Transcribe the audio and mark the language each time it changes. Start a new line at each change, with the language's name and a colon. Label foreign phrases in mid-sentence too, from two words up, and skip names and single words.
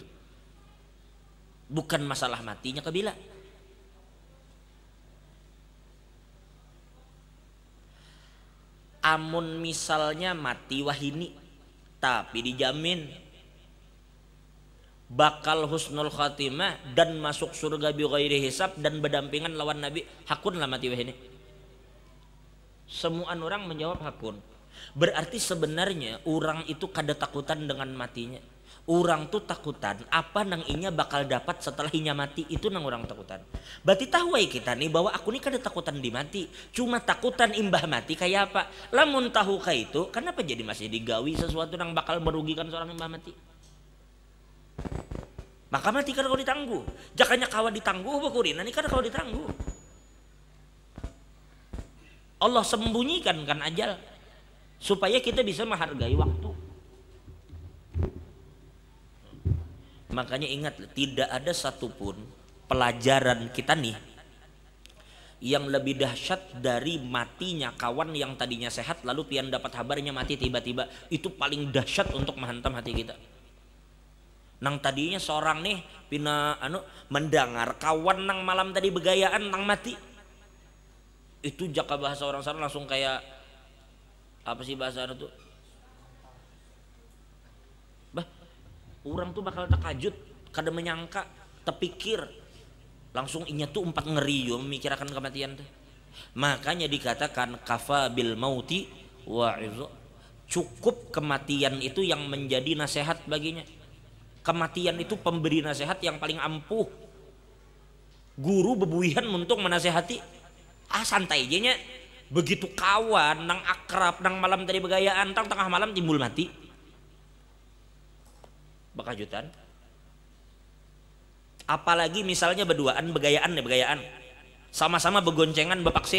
Banjar: Bukan masalah matinya kabila. Amun misalnya mati wahini, tapi dijamin bakal
Arabic: حسن الخاتمة
Banjar: dan masuk surga
Arabic: بغير حساب
Banjar: dan berdampingan lawan Nabi, hakun lah mati wahini. Semua orang menjawab hakun. Berarti sebenarnya orang itu kada takutan dengan matinya. Orang tuh takutan apa nang inya bakal dapat setelah inya mati, itu nang orang takutan. Berarti tahu kita nih bahwa aku nih kada takutan di mati, cuma takutan imbah mati kayak apa. Lamun tahu kayak itu, kenapa jadi masih digawi sesuatu nang bakal merugikan seorang imbah mati? Maka mati kada kau ditangguh. Jakanya kawa ditangguh bakurina nih kada kau ditangguh.
Indonesian: Allah sembunyikan kan ajal supaya kita bisa menghargai waktu. Makanya ingat, tidak ada satupun pelajaran kita nih yang lebih dahsyat dari matinya kawan yang tadinya sehat lalu pian dapat kabarnya mati tiba-tiba. Itu paling dahsyat untuk menghantam hati kita.
Banjar: Nang tadinya seorang nih pina mendengar kawan nang malam tadi begayaan nang mati. Itu jaka bahasa orang sana langsung kayak apa sih bahasa tuh? Orang tuh bakal takajud, kada menyangka, terpikir langsung inya tuh empat ngeri yo memikirkan kematian tuh.
Indonesian: Makanya dikatakan
Arabic: كفى بالموت واعظا,
Indonesian: cukup kematian itu yang menjadi nasihat baginya. Kematian itu pemberi nasihat yang paling ampuh.
Banjar: Guru bebuihan untuk menasehati, santai aja nya. Begitu kawan nang akrab nang malam tadi begayaan tang tengah malam timbul mati bakajutan. Apalagi misalnya berduaan begayaan sama-sama begoncengan bevaksin.